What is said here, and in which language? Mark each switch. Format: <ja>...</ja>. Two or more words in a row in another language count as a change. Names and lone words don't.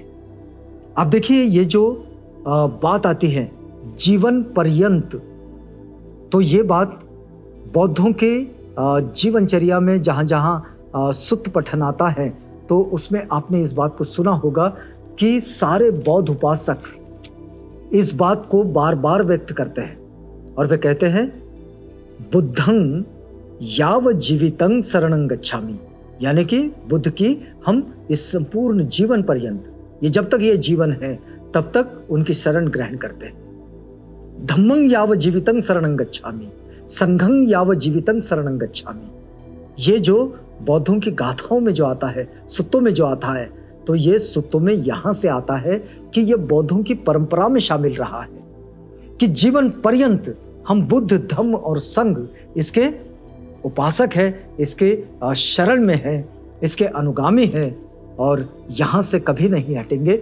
<hi>अब देखिए, ये जो बात आती है जीवन पर्यंत, तो ये बात बौद्धों के जीवनचर्या में जहाँ जहाँ सुत्त पठन आता है तो उसमें आपने इस बात को सुना होगा कि सारे बौद्ध उपासक इस बात को बार बार व्यक्त करते हैं और वे कहते हैं</hi> <pi>बुद्धं याव जीवितं शरणं गच्छामि,</pi> <hi>यानी कि बुद्ध की हम इस संपूर्ण जीवन पर्यंत, ये जब तक ये जीवन है तब तक उनकी शरण ग्रहण करते हैं।</hi> <pi>धम्मं याव जीवितं शरणं गच्छामि, संघं याव जीवितं शरणं गच्छामि।</pi> <hi>ये जो बौद्धों की गाथाओं में जो आता है, सुत्तों में जो आता है, तो ये सुत्तों में यहां से आता है कि ये बौद्धों की परंपरा में शामिल रहा है कि जीवन पर्यंत हम बुद्ध धम्म और संघ इसके उपासक है, इसके शरण में है, इसके अनुगामी है और यहां से कभी नहीं हटेंगे।</hi>